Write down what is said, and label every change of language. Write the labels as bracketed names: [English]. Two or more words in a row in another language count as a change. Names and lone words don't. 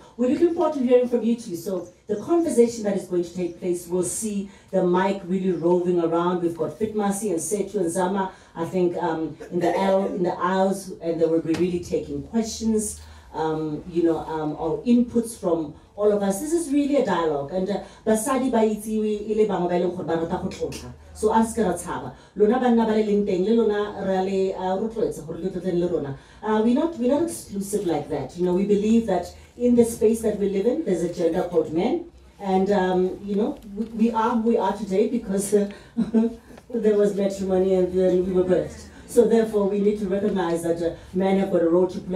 [English] We're looking forward to hearing from you too. So the conversation that is going to take place, we'll see the mic really roving around. We've got Fit Marcy and Setu and Zama, I think, in the aisles, and they will be really taking questions. Or inputs from all of us. This is really a dialogue, and [Tswana] basadi ba itsewe ile bangwe ba ileng gore ba rata go tlotla. So a se ka tshaba lona banna ba le leng teng le lona ra le rotloetsa gore le tlotleng le rona. [English] We're not exclusive like that. We believe that in the space that we live in, there's a gender called men, and we are who we are today because there was matrimony and then we were birthed. So therefore, we need to recognize that men have got a role to play.